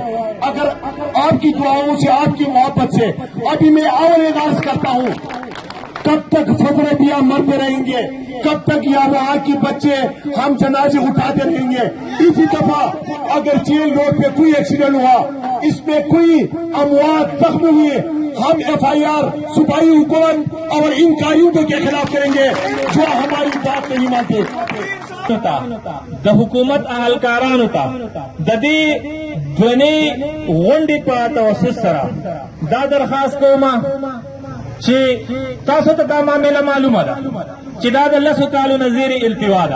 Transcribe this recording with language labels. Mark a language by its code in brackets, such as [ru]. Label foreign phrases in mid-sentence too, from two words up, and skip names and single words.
[ur] اگر آپ کی دعاؤں سے, آپ کی محبت سے ابھی میں اور اعلان کرتا ہوں کب تک فضل نبی مرتے رہیں گے, کب تک یا وہاں کے بچے ہم جنازے اٹھاتے رہیں گے. اسی دفعہ اگر چیل روڈ پہ کوئی ایکسیڈنٹ ہوا, اس میں کوئی اموات زخم ہوئے, ہم FIR صوبائی حکومت اور ان قائدوں کے خلاف کریں گے جو ہماری بات نہیں مانتے. [ps] د حکومت اهلکارانو ته د دې ځواني غونډې په توسط سره دا درخواست کوم چې تاسو ته دا معامله معلومه ده چې دا د 10 کالو نظیر التوا ده.